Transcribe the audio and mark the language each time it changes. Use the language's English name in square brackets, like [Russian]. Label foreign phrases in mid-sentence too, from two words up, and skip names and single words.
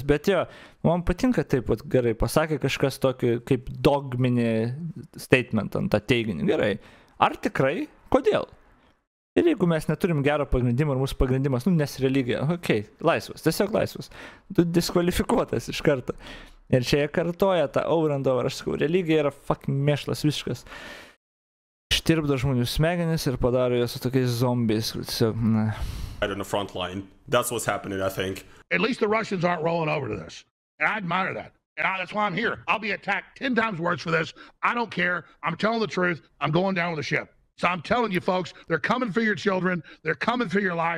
[Lithuanian] Bet jo, man patinka taip pat gerai, pasakė kažkas tokį kaip dogminį statement ant tą teiginį. Gerai, ar tikrai? Kodėl? Ir jeigu mes neturim gero pagrindimo ir mūsų pagrindimas, nes religija, okei, laisvas, tiesiog laisvas. Tu diskvalifikuotas iš karto. Ir čia jie kartoja tą [English] over and over, [Lithuanian] aš sakau, religija yra fucking mėšlas visiškas. Ištirpdo žmonių smegenis ir padaro juos su tokiais zombiais. [English] Right on the front line. That's what's happening, I think. At least the Russians aren't rolling over to this. And I admire that. And that's why I'm here. I'll be attacked 10 times worse for this. I don't care. I'm telling the truth. I'm going down with the ship. So I'm telling you folks, they're coming for your children. They're coming for your life.